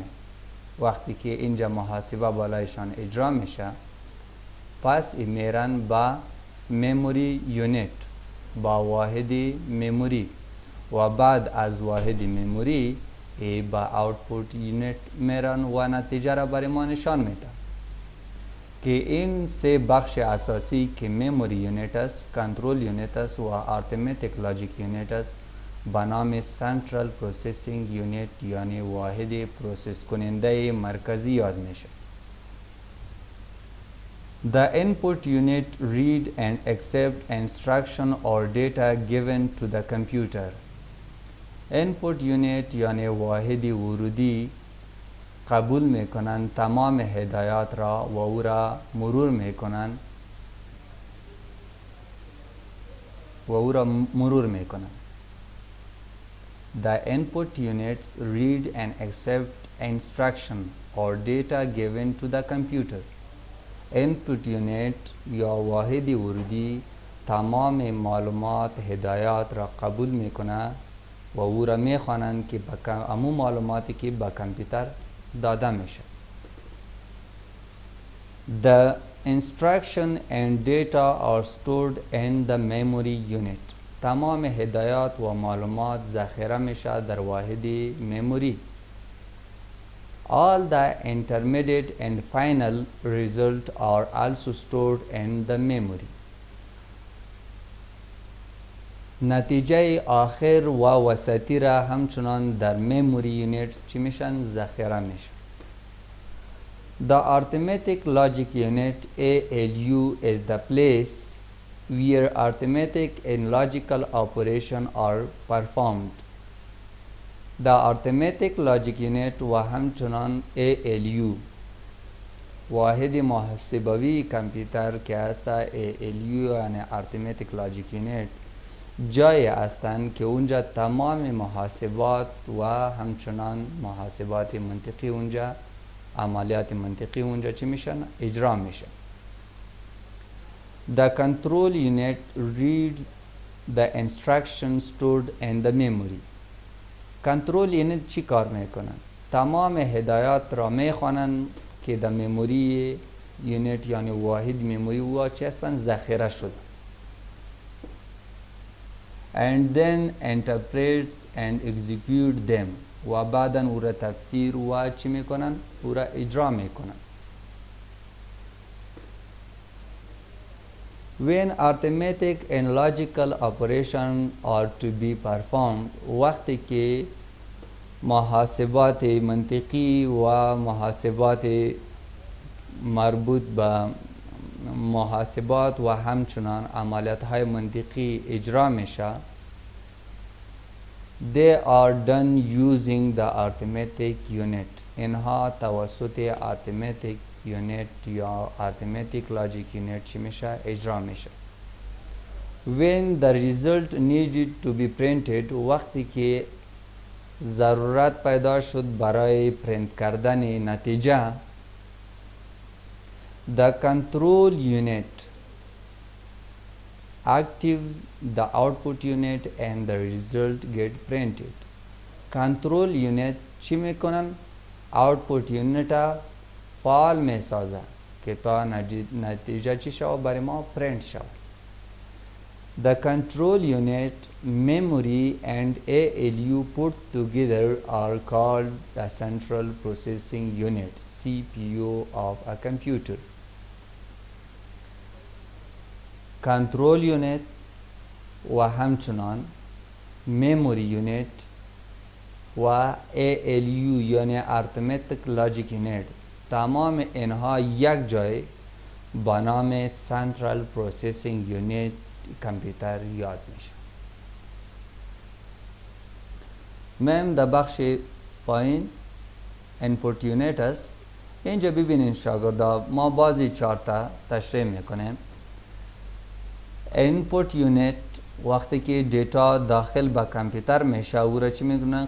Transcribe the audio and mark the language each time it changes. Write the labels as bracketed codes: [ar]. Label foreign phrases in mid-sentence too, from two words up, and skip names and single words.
[fa] وقتی که اینجا محاسبه بالایشان اجرا میشه پس میرن با [en] memory unit [fa] با واحد مموری. و بعد از واحد مموری با [en] output unit [fa] میرن و نتیجه را برای ما نشان میده که این سه بخش اساسی که [en] memory unit [fa] است، [en] control unit [fa] است و [en] arithmetic logic unit [fa] است به نام [en] central processing unit [fa] یعنی واحد پروسس کننده مرکزی یاد میشه. [en] The input unit read and accept instruction or data given to the computer. input unit [fa] یعنی واحد ورودی قبول میکنن تمام هدایات را و او را مرور میکنن. [en] The input units read and accept instruction or data given to the computer. input unit [fa] یا واحد ورودی تمام معلومات هدایات را قبول میکنه و او را میخوانند که امو معلوماتی که به کامپیوتر داده میشه. [en] The instruction and data are stored in the memory unit. [fa] تمام هدایات و معلومات ذخیره میشه در واحد مموری. [en] All the intermediate and final result are also stored in the memory. [fa] نتیجه آخر و وسطی را همچنان در [en] memory unit [fa] چی میشن؟ ذخیره میشن. [en] The arithmetic logic unit ALU is the place where arithmetic and logical operation are performed. The arithmetic logic unit [fa] و همچنان ALU واحد محاسبوی کامپیوتر که هست ALU یعنی [en] arithmetic logic unit [fa] جای هستند که اونجا تمام محاسبات و همچنان محاسبات منطقی اونجا عملیات منطقی اونجا چی میشن؟ اجرا میشن. [en] The control unit reads the instructions stored in the memory. [fa] کنترل یونیت چی کار میکنن؟ تمام هدایات را میخوانن که در مموری یونیت یعنی واحد مموری و چی هستن؟ ذخیره شده. [en] and then interprets and execute them [fa] و بعدا او را تفسیر و چی میکنن؟ او را اجرا میکنن. [en] When arithmetic and logical operation are to be performed [fa] وقتی که محاسبات منطقی و محاسبات مربوط به محاسبات و همچنان عملیات های منطقی اجرا میشه [en] they are done using the arithmetic unit [fa] اینها توسط [en] arithmetic unit یا arithmetic logic unit [fa] چی میشه؟ اجرا میشه. [en] when the result needed to be printed [fa] وقتی که ضرورت پیدا شد برای پرینت کردن نتیجه [en] the control unit activates the output unit and the result get printed. control unit [fa] چی میکنن؟ [en] output unit [fa] فعال میسازه که تا نتیجه چی شود؟ برای ما پرینت شود. [en] The control unit, memory and ALU put together are called the central processing unit CPU of a computer. Control unit [fa] و همچنان [en] memory unit [fa] و ALU یعنی [en] arithmetic logic unit [fa] تمام اینها یک جای با نام [en] central processing unit [fa] کامپیوتر یاد میشه. میم در بخش پایین [en] input unit [fa] است. اینجا ببینین شاگردا ما بازی چارتا تشریح میکنیم. [en] input unit [fa] وقتی که دیتا داخل به کامپیوتر میشه او را چی میکنن؟